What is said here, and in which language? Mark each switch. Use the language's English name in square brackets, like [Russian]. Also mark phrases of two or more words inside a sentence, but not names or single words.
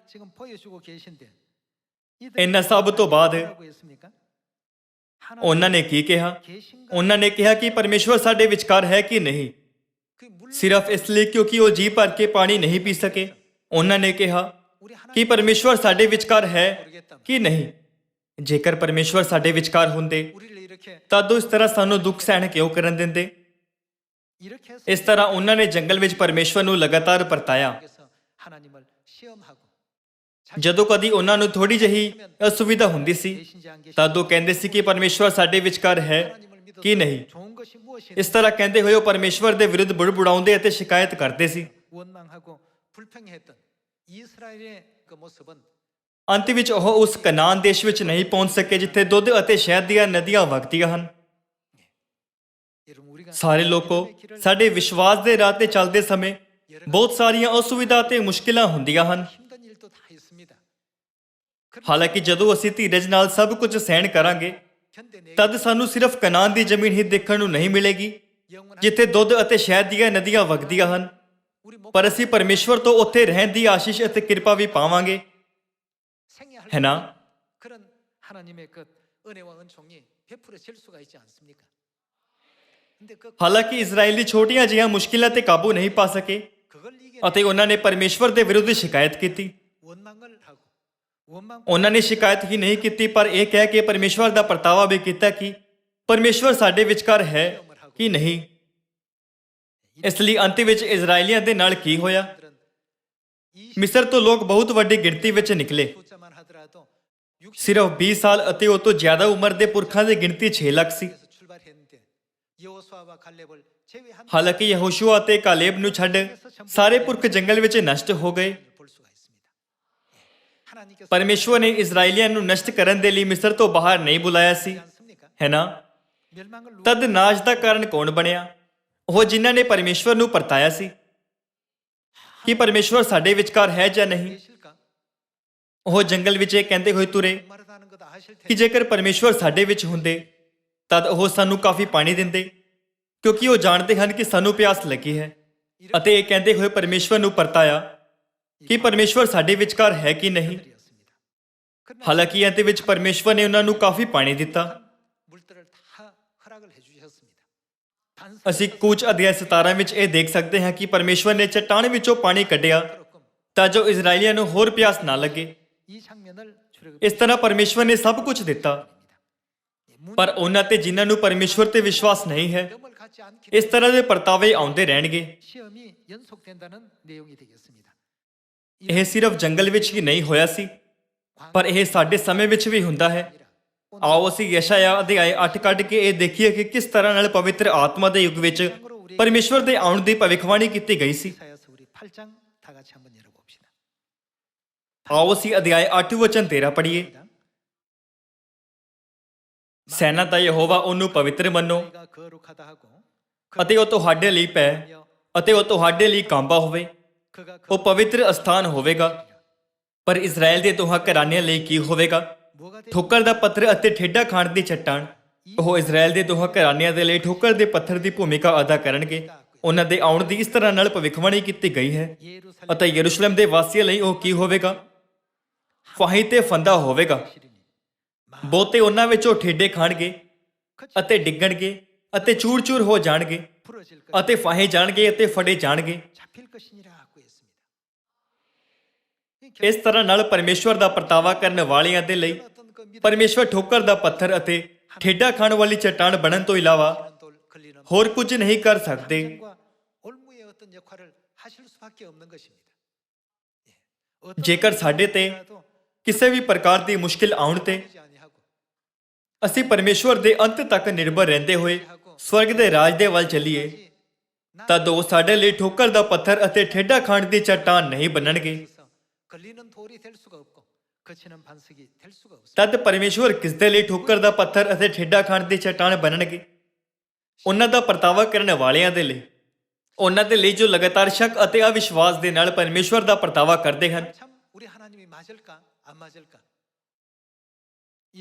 [Punjabi] ਇਹਨਾਂ ਸਭ ਤੋਂ ਬਾਅਦ ਉਹਨਾਂ ਨੇ ਕੀ ਕਿਹਾ? ਉਹਨਾਂ ਨੇ ਕਿਹਾ ਕਿ ਪਰਮੇਸ਼ਵਰ ਸਾਡੇ ਵਿਚਕਾਰ ਹੈ ਕਿ ਨਹੀਂ, ਸਿਰਫ ਇਸ ਲਈ ਕਿਉਂਕਿ ਉਹ ਜੀ ਭਰ ਕੇ ਪਾਣੀ ਨਹੀਂ ਪੀ ਸਕੇ। ਉਹਨਾਂ ਨੇ ਕਿਹਾ ਕਿ ਪਰਮੇਸ਼ਵਰ ਸਾਡੇ ਵਿਚਕਾਰ ਹੈ ਕਿ ਨਹੀਂ, ਜੇਕਰ ਪਰਮੇਸ਼ਵਰ ਸਾਡੇ ਵਿਚਕਾਰ ਹੁੰਦੇ [Korean] 우리를 이렇게 [Punjabi] ਤਾਂ ਉਹ ਇਸ ਤਰ੍ਹਾਂ ਸਾਨੂੰ ਦੁੱਖ ਸਹਿਣ ਕਿਉਂ ਕਰਨ ਦਿੰਦੇ? [Korean] 이렇게 해서 [Punjabi] ਇਸ ਤਰ੍ਹਾਂ ਉਹਨਾਂ ਨੇ ਜੰਗਲ ਵਿੱਚ ਪਰਮੇਸ਼ਵਰ ਨੂੰ ਲਗਾਤਾਰ ਪਰਤਾਇਆ। [Korean] 그래서 하나님을 시험하고 [Punjabi] ਜਦੋਂ ਕਦੀ ਉਹਨਾਂ ਨੂੰ ਥੋੜੀ ਜਿਹੀ ਅਸੁਵਿਧਾ ਹੁੰਦੀ ਸੀ [Korean] 계신지 안 계신지 [Punjabi] ਤਾਂ ਉਹ ਕਹਿੰਦੇ ਸੀ ਕਿ ਪਰਮੇਸ਼ਵਰ ਸਾਡੇ ਵਿਚਕਾਰ ਹੈ [Korean] 하나님을 믿어서 [Punjabi] ਕਿ ਨਹੀਂ। [Korean] 좋은 것이 무엇이냐 [Punjabi] ਇਸ ਤਰ੍ਹਾਂ ਕਹਿੰਦੇ ਹੋਏ ਉਹ ਪਰਮੇਸ਼ਵਰ ਦੇ ਵਿਰੁੱਧ ਬੁੜਬੁੜਾਉਂਦੇ ਅਤੇ ਸ਼ਿਕਾਇਤ ਕਰਦੇ ਸੀ। [Korean] 원망하고 불평했던 이스라엘의 그 모습은 [Punjabi] ਅੰਤ ਵਿੱਚ ਉਹ ਉਸ ਕਨਾਨ ਦੇਸ਼ ਵਿੱਚ ਨਹੀਂ ਪਹੁੰਚ ਸਕੇ ਜਿੱਥੇ ਦੁੱਧ ਅਤੇ ਸ਼ਹਿਦ ਦੀਆਂ ਨਦੀਆਂ ਵਗਦੀਆਂ ਹਨ। [Korean] 여러분 우리가 [Punjabi] ਸਾਰੇ ਲੋਕੋ ਸਾਡੇ ਵਿਸ਼ਵਾਸ ਦੇ ਰਾਹ ਤੇ ਚੱਲਦੇ ਸਮੇਂ ਬਹੁਤ ਸਾਰੀਆਂ ਅਸੁਵਿਧਾ ਅਤੇ ਮੁਸ਼ਕਿਲਾਂ ਹੁੰਦੀਆਂ ਹਨ। [Korean] 힘든 일도 다 있습니다. [Punjabi] ਹਾਲਾਂਕਿ ਜਦੋਂ ਅਸੀਂ ਧੀਰਜ ਨਾਲ ਸਭ ਕੁਝ ਸਹਿਣ ਕਰਾਂਗੇ [Korean] 현대 [Punjabi] ਤਦ ਸਾਨੂੰ ਸਿਰਫ ਕਨਾਨ ਦੀ ਜ਼ਮੀਨ ਹੀ ਦੇਖਣ ਨੂੰ ਨਹੀਂ ਮਿਲੇਗੀ [Korean] 영원한 [Punjabi] ਜਿੱਥੇ ਦੁੱਧ ਅਤੇ ਸ਼ਹਿਦ ਦੀਆਂ ਨਦੀਆਂ ਵਗਦੀਆਂ ਹਨ, [Korean] 우리 목 [Punjabi] ਪਰ ਅਸੀਂ ਪਰਮੇਸ਼ਵਰ ਤੋਂ ਉੱਥੇ ਰਹਿਣ ਦੀ ਆਸ਼ੀਸ਼ ਅਤੇ ਕਿਰਪਾ ਵੀ ਪਾਵਾਂਗੇ, [Korean] 생애할 [Punjabi] ਹੈ ਨਾ? [Korean] 그런 하나님의 그 은혜와 은총이 베풀어질 수가 있지 않습니까? 근데 그 [Punjabi] ਹਾਲਾਂਕਿ ਇਜ਼ਰਾਈਲੀ ਛੋਟੀਆਂ ਜਿਹੀਆਂ ਮੁਸ਼ਕਿਲਾਂ ਤੇ ਕਾਬੂ ਨਹੀਂ ਪਾ ਸਕੇ [Korean] 그걸 이겨 [Punjabi] ਅਤੇ ਉਹਨਾਂ ਨੇ ਪਰਮੇਸ਼ਵਰ ਦੇ ਵਿਰੁੱਧ ਸ਼ਿਕਾਇਤ ਕੀਤੀ। [Korean] 원망을 하고 원망 [Punjabi] ਉਹਨਾਂ ਨੇ ਸ਼ਿਕਾਇਤ ਹੀ ਨਹੀਂ ਕੀਤੀ ਪਰ ਇਹ ਕਹਿ ਕੇ ਪਰਮੇਸ਼ਵਰ ਦਾ ਪਰਤਾਵਾ ਵੀ ਕੀਤਾ ਕਿ ਪਰਮੇਸ਼ਵਰ ਸਾਡੇ ਵਿਚਕਾਰ ਹੈ ਕਿ ਨਹੀਂ। ਇਸ ਲਈ ਅੰਤ ਵਿੱਚ ਇਜ਼ਰਾਈਲੀਆਂ ਦੇ ਨਾਲ ਕੀ ਹੋਇਆ? [Korean] 들은 [Punjabi] ਮਿਸਰ ਤੋਂ ਲੋਕ ਬਹੁਤ ਵੱਡੀ ਗਿਣਤੀ ਵਿੱਚ ਨਿਕਲੇ। [Korean] 숫자만 하더라도 60에서 [Punjabi] ਸਿਰਫ 20 ਸਾਲ ਅਤੇ ਉਹ ਤੋਂ ਜ਼ਿਆਦਾ ਉਮਰ ਦੇ ਪੁਰਖਾਂ ਦੀ ਗਿਣਤੀ 6 ਲੱਖ ਸੀ। [Korean] 출발했는데 여호수아와 갈렙을 제외한 [Punjabi] ਹਾਲਾਂਕਿ ਯਹੋਸ਼ੂਆ ਅਤੇ ਕਾਲੇਬ ਨੂੰ ਛੱਡ ਸਾਰੇ ਪੁਰਖ ਜੰਗਲ ਵਿੱਚ ਨਸ਼ਟ ਹੋ ਗਏ। [Korean] 볼 수가 있습니다. 하나님께서 [Punjabi] ਪਰਮੇਸ਼ਵਰ ਨੇ ਇਜ਼ਰਾਈਲੀਆਂ ਨੂੰ ਨਸ਼ਟ ਕਰਨ ਦੇ ਲਈ ਮਿਸਰ ਤੋਂ ਬਾਹਰ ਨਹੀਂ ਬੁਲਾਇਆ ਸੀ, [Korean] 않습니까? [Punjabi] ਹੈ ਨਾ? [Korean] 멸망을 누가 [Punjabi] ਤਦ ਨਾਸ਼ ਦਾ ਕਾਰਨ ਕੌਣ ਬਣਿਆ? ਉਹ ਜਿਨ੍ਹਾਂ ਨੇ ਪਰਮੇਸ਼ਵਰ ਨੂੰ ਪਰਤਾਇਆ ਸੀ। ਕੀ ਪਰਮੇਸ਼ਵਰ ਸਾਡੇ ਵਿਚਕਾਰ ਹੈ ਜਾਂ ਨਹੀਂ? [Korean] 계실까? [Punjabi] ਉਹ ਜੰਗਲ ਵਿੱਚ ਇਹ ਕਹਿੰਦੇ ਹੋਏ ਤੁਰੇ [Korean] 말하다는 것도 아실 [Punjabi] ਕਿ [Korean] 텐데 [Punjabi] ਜੇਕਰ ਪਰਮੇਸ਼ਵਰ ਸਾਡੇ ਵਿੱਚ ਹੁੰਦੇ ਤਦ ਉਹ ਸਾਨੂੰ ਕਾਫੀ ਪਾਣੀ ਦਿੰਦੇ, ਕਿਉਂਕਿ ਉਹ ਜਾਣਦੇ ਹਨ ਕਿ ਸਾਨੂੰ ਪਿਆਸ ਲੱਗੀ ਹੈ। ਅਤੇ ਇਹ ਕਹਿੰਦੇ ਹੋਏ ਪਰਮੇਸ਼ਵਰ ਨੂੰ ਪਰਤਾਇਆ ਕਿ ਪਰਮੇਸ਼ਵਰ ਸਾਡੇ ਵਿਚਕਾਰ ਹੈ ਕਿ ਨਹੀਂ। [Korean] 들이었습니다. 그러나 [Punjabi] ਹਾਲਾਂਕਿ ਅੰਤ ਵਿੱਚ ਪਰਮੇਸ਼ਵਰ ਨੇ ਉਹਨਾਂ ਨੂੰ ਕਾਫੀ ਪਾਣੀ ਦਿੱਤਾ। [Korean] 물들을 다 허락을 해주셨습니다. [Punjabi] ਅਸੀਂ ਕੂਚ ਅਧਿਆਇ 17 ਵਿੱਚ ਇਹ ਦੇਖ ਸਕਦੇ ਹਾਂ ਕਿ ਪਰਮੇਸ਼ਵਰ ਨੇ ਚੱਟਾਨ ਵਿੱਚੋਂ ਪਾਣੀ ਕੱਢਿਆ [Korean] 반스럽금 [Punjabi] ਤਾਂ ਜੋ ਇਜ਼ਰਾਈਲੀਆਂ ਨੂੰ ਹੋਰ ਪਿਆਸ ਨਾ ਲੱਗੇ। [Korean] 이 장면을 출애굽 [Punjabi] ਇਸ ਤਰ੍ਹਾਂ ਪਰਮੇਸ਼ਵਰ ਨੇ ਸਭ ਕੁਝ ਦਿੱਤਾ, ਪਰ ਉਹਨਾਂ ਤੇ ਜਿਨ੍ਹਾਂ ਨੂੰ ਪਰਮੇਸ਼ਵਰ ਤੇ ਵਿਸ਼ਵਾਸ ਨਹੀਂ ਹੈ [Korean] 시험을 갖지 않기 [Punjabi] ਇਸ ਤਰ੍ਹਾਂ ਦੇ ਪਰਤਾਵੇ ਆਉਂਦੇ ਰਹਿਣਗੇ। [Korean] 시험이 연속된다는 내용이 되겠습니다. [Punjabi] ਇਹ ਸਿਰਫ ਜੰਗਲ ਵਿੱਚ ਹੀ ਨਹੀਂ ਹੋਇਆ ਸੀ, ਪਰ ਇਹ ਸਾਡੇ ਸਮੇਂ ਵਿੱਚ ਵੀ ਹੁੰਦਾ ਹੈ। ਆਓ ਅਸੀਂ ਯਸ਼ਾਇਆ ਅਧਿਆਇ 8 ਕੱਢ ਕੇ ਇਹ ਦੇਖੀਏ ਕਿ ਕਿਸ ਤਰ੍ਹਾਂ ਨਾਲ ਪਵਿੱਤਰ ਆਤਮਾ ਦੇ ਯੁੱਗ ਵਿੱਚ ਪਰਮੇਸ਼ਵਰ ਦੇ ਆਉਣ ਦੀ ਭਵਿੱਖਬਾਣੀ ਕੀਤੀ ਗਈ ਸੀ। [Korean] 이사야서 우리 8장 다 같이 한번 열어봅시다. [Punjabi] ਆਓ ਅਸੀਂ ਅਧਿਆਇ 8 ਵਚਨ 13 ਪੜ੍ਹੀਏ। ਸੈਨਾ ਦਾ ਯਹੋਵਾ ਉਹਨੂੰ ਪਵਿੱਤਰ ਮੰਨੋ [Korean] 너희가 거룩하다 하고 [Punjabi] ਅਤੇ ਉਹ ਤੁਹਾਡੇ ਲਈ ਪੈ ਅਤੇ ਉਹ ਤੁਹਾਡੇ ਲਈ ਕਾਂਬਾ ਹੋਵੇ, [Korean] 그가 [Punjabi] ਉਹ ਪਵਿੱਤਰ ਅਸਥਾਨ ਹੋਵੇਗਾ। ਪਰ ਇਜ਼ਰਾਈਲ ਦੇ ਦੋਹਾਂ ਘਰਾਣਿਆਂ ਲਈ ਕੀ ਹੋਵੇਗਾ? [Korean] 뭐가 되 [Punjabi] ਠੋਕਰ ਦਾ ਪੱਥਰ ਅਤੇ ਠੇਡਾ ਖਾਣ ਦੀ ਚੱਟਾਨ। ਉਹ ਇਜ਼ਰਾਈਲ ਦੇ ਦੋਹਾਂ ਘਰਾਣਿਆਂ ਦੇ ਲਈ ਠੋਕਰ ਦੇ ਪੱਥਰ ਦੀ ਭੂਮਿਕਾ ਅਦਾ ਕਰਨਗੇ। ਉਹਨਾਂ ਦੇ ਆਉਣ ਦੀ ਇਸ ਤਰ੍ਹਾਂ ਨਾਲ ਭਵਿੱਖਬਾਣੀ ਕੀਤੀ ਗਈ ਹੈ। [Korean] 예루살렘 [Punjabi] ਅਤੇ ਯਰੂਸ਼ਲਮ ਦੇ ਵਾਸੀਆਂ ਲਈ ਉਹ ਕੀ ਹੋਵੇਗਾ? ਫਾਹੀ ਤੇ ਫੰਦਾ ਹੋਵੇਗਾ। [Korean] 시리니 [Punjabi] ਬਹੁਤੇ ਉਹਨਾਂ ਵਿੱਚੋਂ ਠੇਡੇ ਖਾਣਗੇ ਅਤੇ ਡਿੱਗਣਗੇ ਅਤੇ ਚੂਰ-ਚੂਰ ਹੋ ਜਾਣਗੇ [Korean] 부러질 것 [Punjabi] ਅਤੇ ਫਾਹੇ ਜਾਣਗੇ ਅਤੇ ਫੜੇ ਜਾਣਗੇ। [Korean] 잡힐 것이니라고 했습니다. [Punjabi] ਇਸ ਤਰ੍ਹਾਂ ਨਾਲ ਪਰਮੇਸ਼ਵਰ ਦਾ ਪਰਤਾਵਾ ਕਰਨ ਵਾਲਿਆਂ ਦੇ ਲਈ [Korean] 어떤 그 믿음 [Punjabi] ਪਰਮੇਸ਼ਵਰ ਠੋਕਰ ਦਾ ਪੱਥਰ ਅਤੇ ਠੇਡਾ ਖਾਣ ਵਾਲੀ ਚੱਟਾਨ ਬਣਨ ਤੋਂ ਇਲਾਵਾ [Korean] 돌 걸리는 [Punjabi] ਹੋਰ ਕੁਝ ਨਹੀਂ ਕਰ ਸਕਦੇ। [Korean] 과 올무의 어떤 역할을 하실 수밖에 없는 것입니다. 예. 어떤 [Punjabi] ਜੇਕਰ ਸਾਡੇ ਤੇ [Korean] 일이라도 [Punjabi] ਕਿਸੇ ਵੀ ਪ੍ਰਕਾਰ ਦੀ ਮੁਸ਼ਕਿਲ ਆਉਣ ਤੇ [Korean] 하지 아니하고 [Punjabi] ਅਸੀਂ ਪਰਮੇਸ਼ਵਰ ਦੇ ਅੰਤ ਤੱਕ ਨਿਰਭਰ ਰਹਿੰਦੇ ਹੋਏ ਸਵਰਗ ਦੇ ਰਾਜ ਦੇ ਵੱਲ ਚੱਲੀਏ ਤਦ ਉਹ ਸਾਡੇ ਲਈ ਠੋਕਰ ਦਾ ਪੱਥਰ ਅਤੇ ਠੇਡਾ ਖਾਣ ਦੀ ਚੱਟਾਨ ਨਹੀਂ ਬਣਨਗੇ। [Korean] 그래서 걸리는 돌이 될 수가 없고 거치는 반석이 될 수가 없습니다. [Punjabi] ਤਦ ਪਰਮੇਸ਼ਵਰ ਕਿਸ ਦੇ ਲਈ ਠੋਕਰ ਦਾ ਪੱਥਰ ਅਤੇ ਠੇਡਾ ਖਾਣ ਦੀ ਚੱਟਾਨ ਬਣਨਗੇ? ਉਹਨਾਂ ਦਾ ਪਰਤਾਵਾ ਕਰਨ ਵਾਲਿਆਂ ਦੇ ਲਈ, ਉਹਨਾਂ ਦੇ ਲਈ ਜੋ ਲਗਾਤਾਰ ਸ਼ੱਕ ਅਤੇ ਅਵਿਸ਼ਵਾਸ ਦੇ ਨਾਲ ਪਰਮੇਸ਼ਵਰ ਦਾ ਪਰਤਾਵਾ ਕਰਦੇ ਹਨ। [Korean] 참 우리 하나님이 맞을까 안 맞을까? 이런